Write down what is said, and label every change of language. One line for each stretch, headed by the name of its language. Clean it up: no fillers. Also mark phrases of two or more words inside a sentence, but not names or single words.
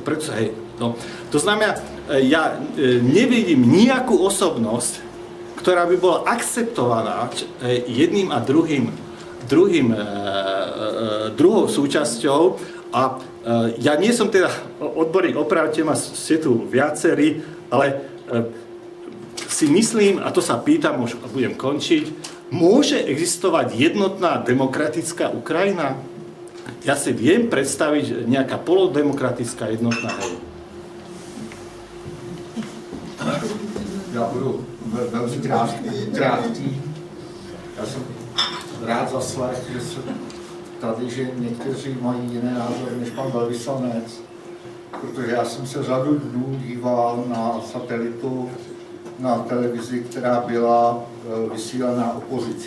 Slovak: To znamená, ja nevidím nejakú osobnosť, ktorá by bola akceptovaná jedným a druhou súčasťou a ja nie som teda odborník, opravte ma, ste tu viacerí, ale si myslím, a to sa pýtam, už budem končiť, môže existovať jednotná demokratická Ukrajina? Ja si viem predstaviť nejaká polodemokratická jednotná hej.
Czech: Já budu velmi krátký. Já jsem rád zaslech, že se tady, že někteří mají jiné názory než pan velvyslanec, protože já jsem se řadu dnů díval na satelitu, na televizi, která byla vysílaná opozicí.